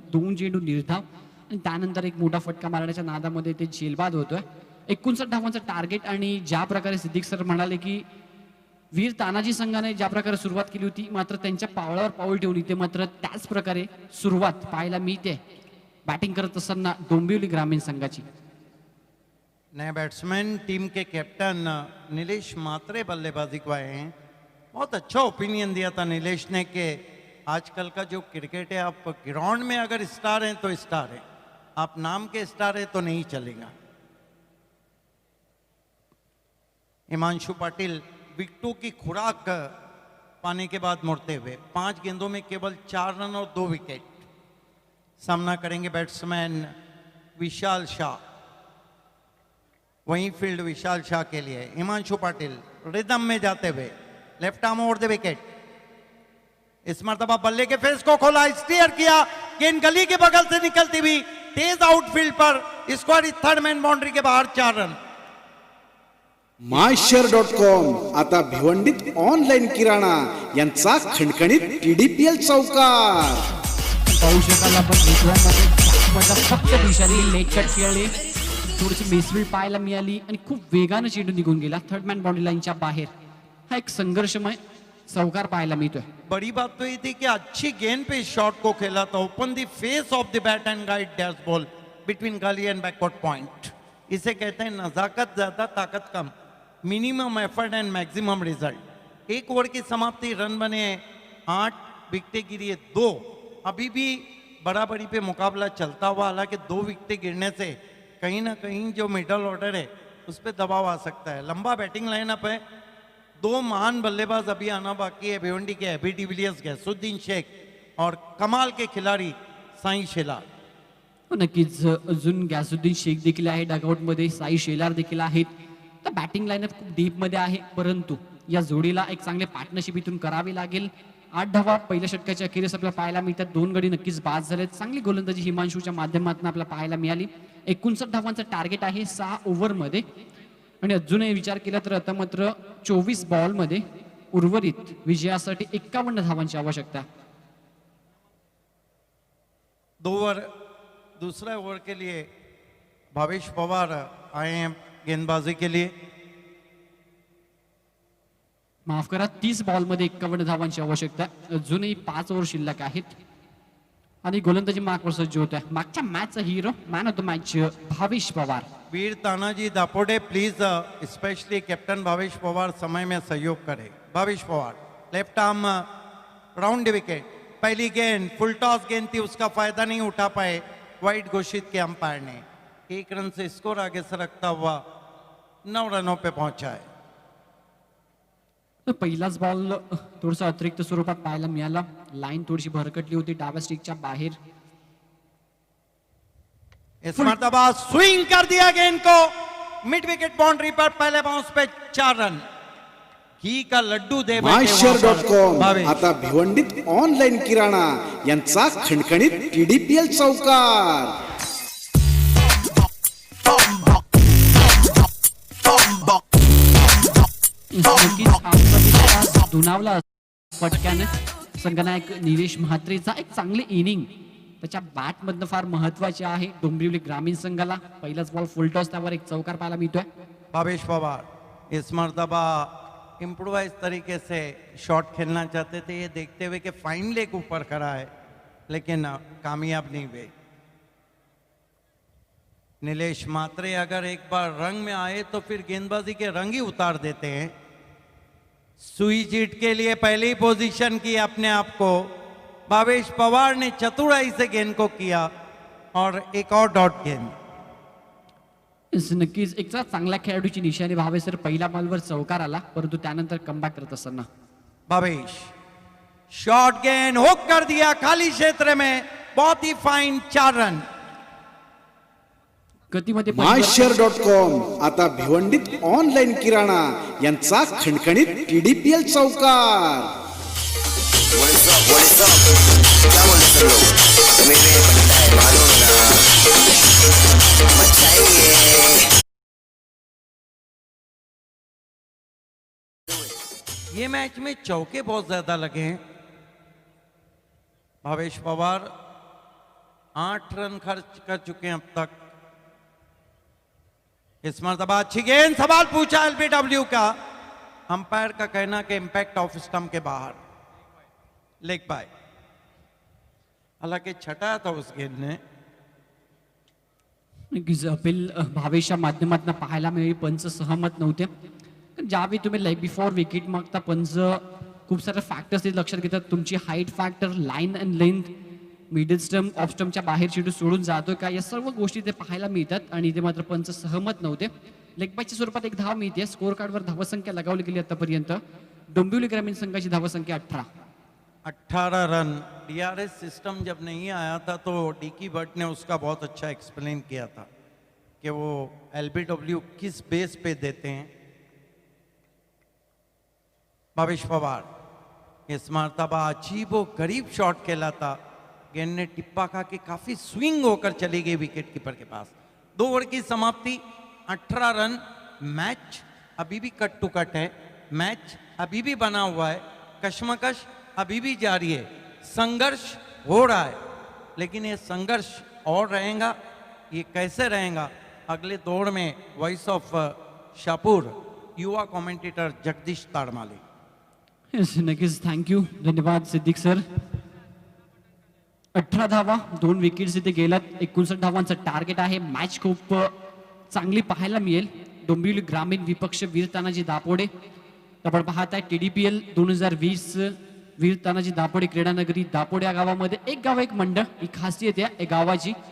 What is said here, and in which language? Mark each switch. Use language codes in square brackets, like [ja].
[mr] 2 चेंडू निर्धाव, आणि त्यानंतर एक मोठा फटका मारण्याच्या नादामध्ये ते झेलबाद होतोय. 59 धावांचं टार्गेट. आणि ज्या प्रकारे सिद्दीक सर म्हणाले की वीर तानाजी संघाने ज्या प्रकारे सुरुवात केली होती, मात्र त्यांच्या पावलावर पाऊल ठेवून इथे मात्र त्याच प्रकारे सुरुवात पाहायला मिळते बॅटिंग करत असताना डोंबिवली ग्रामीण संघाची. [hi] नए बैट्समैन टीम के कैप्टन नीलेश मात्रे बल्लेबाजी को आए हैं. बहुत अच्छा ओपिनियन दिया था नीलेश ने कि आजकल का जो क्रिकेट है, आप ग्राउंड में अगर स्टार हैं तो स्टार हैं, आप नाम के स्टार हैं तो नहीं चलेगा. हिमांशु पाटिल विकेटों की खुराक पाने के बाद मुड़ते हुए 5 गेंदों में केवल 4 रन और 2 विकेट. सामना करेंगे बैट्समैन विशाल शाह. वहीं फील्ड विशाल शाह के लिए हिमांशु पाटिल रिदम में जाते हुए left arm over the wicket. इस मरतबा बल्ले के फेस को खोला, स्टीयर किया, गेंद गली के बगल से निकलती हुई तेज आउटफील्ड पर, स्क्वायर थर्ड मैन बाउंड्री के बाहर 4 रन। [mr] myshare.com आता भिवंडीत ऑनलाईन किराणा यांचा खणखणीत TDPL चौकार। पाहू शकाल आपण विश्वामध्ये फक्त दिशाली लेग कट खेळली, थोडीशी मिसफील्ड पाहायला मिळाली आणि खूप वेगानं चेंडू निघून गेला थर्ड मॅन बाउंड्री लाईनच्या बाहेर। हा एक संघर्षमय चौकार पाहायला मिळतोय। [hi] बड़ी बात तो ये थी कि अच्छी गेंद पे इस शॉट को खेला था, [en] Open the face of the bat and guide dash ball between gully and backward point. [hi] इसे कहते हैं नजाकत ज्यादा ताकत कम, [en] Minimum effort and maximum result. [hi] 1 over की समाप्ति, रन बने 8, विकेटें गिरी है 2। अभी भी बराबरी पे मुकाबला चलता हुआ, हालांकि 2 विकेटें गिरने से कहीं ना कहीं जो मिडल ऑर्डर है उस पर दबाव आ सकता है। लंबा बैटिंग लाइनअप है, 2 महान बल्लेबाज अभी आना बाकी है भिवंडी के, एबी डिविलियर्स, गैसुद्दीन शेख और कमाल के खिलाड़ी साई शेलार। [mr] नक्कीच अजून गॅसुद्दीन शेख देखील आहे डगआउटमध्ये, साई शेलार देखील आहेत। तर बॅटिंग लाईनअप खूप डीपमध्ये आहे, परंतु या जोडीला एक चांगले पार्टनरशिप इथून करावी लागेल। 8 धावा पहिल्या षटकाच्या अखेरीस आपल्याला पाहायला मिळतात, 2 गडी नक्कीच बाद झालेत। चांगली गोलंदाजी हिमांशूच्या माध्यमातून आपल्याला पाहायला मिळाली। 59 धावांचं टार्गेट आहे 6 ओव्हरमध्ये, आणि अजूनही विचार केला तर आता मात्र 24 बॉलमध्ये उर्वरित विजयासाठी 51 धावांची आवश्यकता। [hi] 2 ओवर, दूसरा ओवर के लिए भावेश पवार आए हैं गेंदबाजी के लिए। [mr] माफ करा, 30 बॉलमध्ये 51 धावांची आवश्यकता। अजूनही 5 ओव्हर शिल्लक आहेत आणि गोलंदाजी मार्कवर सज्ज होत आहे। मागच्या मॅचचा hero, man of the match Bhavesh Pawar. [hi] Veer Tanaji Dapode please specially captain Bhavesh Pawar समय में सहयोग करे। Bhavesh Pawar left arm round wicket, पहली गेंद फुल टॉस गेंद थी, उसका फायदा नहीं उठा पाए, वाइड घोषित किया अंपायर ने। 1 रन से स्कोर आगे सरकता हुआ 9 रनों पे पहुंचा है। [mr] तर पहिलाच बॉल थोडंसं अतिरिक्त स्वरूपात पाहायला मिळाला, लाईन थोडीशी भरकटली होती डाव्या स्टिकच्या बाहेर। [hi] इस मरतबा स्विंग कर दिया गेंद को मिड विकेट बाउंड्री पर, पहले बाउंस पे 4 रन। घी का लड्डू दे [mr] myshare.com आता भिवंडीत ऑनलाईन किराणा यांचा खणखणीत TDPL चौकार। नक्कीच आपला विश्वास दुणावला फटक्याने। संघनायक निलेश म्हात्रेचा एक चांगली इनिंग त्याच्या बॅट मधनं फार महत्वाची आहे डोंबिवली ग्रामीण संघाला। पहिलाच बॉल फुल टॉस, त्यावर एक चौकार पाहायला मिळतोय। [hi] भावेश पवार इस मरतबा इम्प्रोवाइज तरीके से शॉट खेलना चाहते थे, ये देखते हुए कि फाइन लेग ऊपर खड़ा है, लेकिन कामयाब नहीं हुए। नीलेश मात्रे अगर एक बार रंग में आए तो फिर गेंदबाजी के रंग ही उतार देते हैं। सुई जीत के लिए पहली पोजीशन की अपने आप को भावेश पवार ने चतुराई से गेंद को किया और एक और डॉट गेंद। [mr] नक्कीच एक चांगल्या खेळाडूची निशाणी भावेश सर, पहिल्या बॉलवर चौकार आला, परंतु त्यानंतर कमबॅक करत असताना [hi] भावेश शॉर्ट गेंद हुक कर दिया खाली क्षेत्र में, बहुत ही फाइन 4 रन। [mr] गतीमध्ये myshare.com आता भिवंडीत ऑनलाईन किराणा यांचा खणखणीत TDPL चौकार। [en] What is up? [hi] क्या बोल सब लोग? मेरे बनता है मानो ना मचाइए। ये मैच में चौके बहुत ज्यादा लगे हैं। भावेश पवार 8 रन खर्च कर चुके हैं अब तक। इस मरतबा अच्छी गेंद, सवाल पूछा एलबीडब्ल्यू का, अंपायर का कहना कि इंपैक्ट ऑफ स्टंप के बाहर, लेग बाय। हालांकि छटाया था उस गेंद ने। [mr] अपील भावेशच्या माध्यमातून पाहायला मिळाली, पंच सहमत नव्हते। ज्यावेळी तुम्ही लेग बिफोर विकेट मागता, पंच खूप सारे फॅक्टर्स लक्षात घेतात, तुमची height factor, line and length, middle stump, of स्टंपच्या बाहेर चेंडू सोडून जातोय का, या सर्व गोष्टी ते पाहायला मिळतात आणि इथे मात्र पंच सहमत नव्हते। लेग बायच्या स्वरूपात एक धाव मिळते, स्कोर कार्डवर धावसंख्या लगावली गेली आतापर्यंत। डोंबिवली ग्रामीण संघाची धावसंख्या [hi] 18 रन। डीआरएस सिस्टम जब नहीं आया था तो डीकी भट्ट ने उसका बहुत अच्छा एक्सप्लेन किया था कि वो एलबीडब्ल्यू किस बेस पे देते हैं। भावेश पवार इस मरतबा अजीबो गरीब शॉट खेला था, गेंद ने टिप्पा खा के काफी स्विंग होकर चली गई विकेट कीपर के पास। 2 ओवर की समाप्ति, 18 रन। मैच अभी भी कट टू कट है, मैच अभी भी बना हुआ है, कश्मकश अभी भी जारी है, संघर्ष हो रहा है, लेकिन ये संघर्ष और रहेगा, ये कैसे रहेगा? अगले दौर में वॉइस ऑफ शाहपुर युवा कमेंटेटर जगदीश ताड़माले। [mr] Yes, नक्कीच थँक्यू, धन्यवाद सिद्दीक सर. 18 धावा, 2 विकेट्स इथे गेलात, 59 धावांचं टार्गेट आहे. मॅच खूप चांगली पाहायला मिळेल. डोंबिवली ग्रामीण विपक्ष वीर तानाजी दापोडे. आपण पाहत आहे TDPL 2020 वीर तानाजी दापोडे क्रीडानगरी दापोडे या गावामध्ये एक गाव एक मंडळ ही खासियत आहे या गावाची.